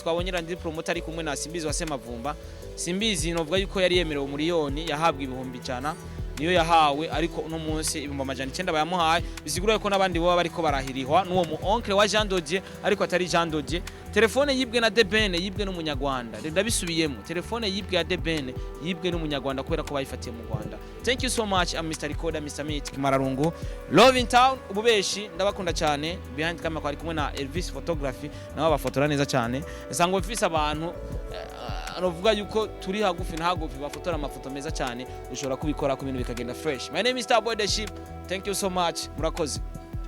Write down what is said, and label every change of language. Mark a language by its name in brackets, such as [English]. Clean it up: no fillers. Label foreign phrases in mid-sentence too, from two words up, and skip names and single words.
[Rundi] twabonye randi promoter ari kumwe na Simbizi Wasemavumba Simbizi novuga yuko yari yemerewe miliyoni yahabwa ibihumbi cyana niyo yahawe ariko uno munsi ibihumbi amajana 9 bayamuhaye bisigura yuko nabandi bo bariko barahirihwa nuwo mu oncle wa Jean Dodier ariko atari Jean Dodier telefone yibwe na Debene yibwe n'umunyarwanda ndabisubiyemo telefone yibwe ya Debene yibwe n'umunyarwanda kubera ko bayifatiye mu Rwanda. [English] Thank you so much. I'm Mr. Recorder, Mr. Meet Kimararungu. Love in town, [Rundi] ububeshi ndabakunda cyane. [English] Behind camera [Rundi] kwari kumwe na Elvis Photography nabo bafotora neza cyane. Sangwa mfise abantu anovuga yuko turi hagufi na hagufi bafotora amafoto meza cyane ushobora kubikora ku bintu bikagenda fresh. [English] My name is Starboy the Ship. Thank you so much. [Rundi] Murakoze.